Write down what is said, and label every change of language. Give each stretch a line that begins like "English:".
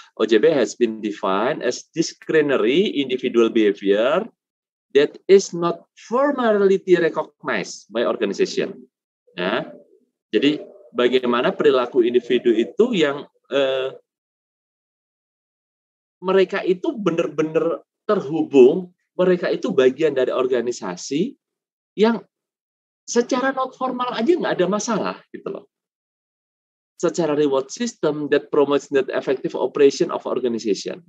English: OJB has been defined as discretionary individual behavior that is not formally recognized by organization.
Indonesian: Ya, jadi bagaimana perilaku individu itu yang mereka itu benar-benar terhubung, mereka itu bagian dari organisasi yang secara non formal aja nggak ada masalah gitu loh.
English: Secara reward system that promotes the effective operation of organization.